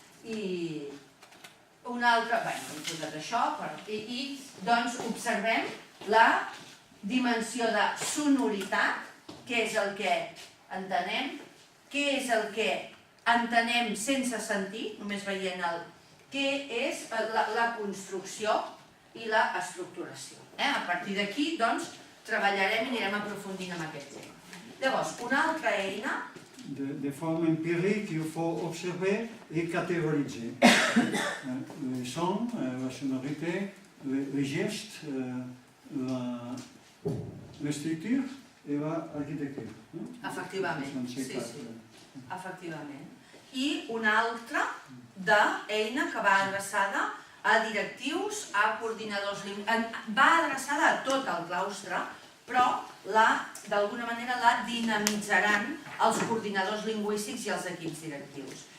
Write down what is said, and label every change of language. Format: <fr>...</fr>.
<ca>I una altra, bé, hem posat això, i doncs observem la dimensió de sonoritat, què és el que entenem, què és el que entenem sense sentir, només veient què és la construcció i l'estructuració. A partir d'aquí, doncs, treballarem i anirem aprofundint en aquest tema. Llavors, una altra eina...</ca> <fr>De forme empirique, il faut observer et catégoriser. Les sons, la sonorité, les gestes, la structure et l'architecture.</fr> <ca>Efectivament, sí. Efectivament. I una altra d'eina que va adreçada a directius, a coordinadors lingüístics, va adreçada a tot el claustre, però d'alguna manera la dinamitzaran els coordinadors lingüístics i els equips directius.</ca>